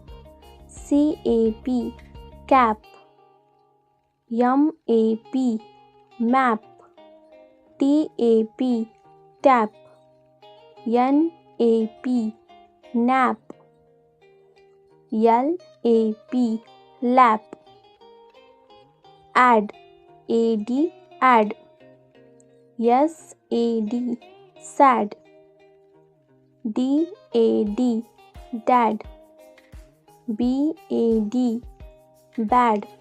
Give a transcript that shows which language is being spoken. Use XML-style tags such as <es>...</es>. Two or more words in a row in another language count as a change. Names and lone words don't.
<en>CAP, cap. MAP, map. TAP, tap. NAP, nap. LAP, lap. Add, add. SAD, sad. DAD, dad. BAD, bad.</en>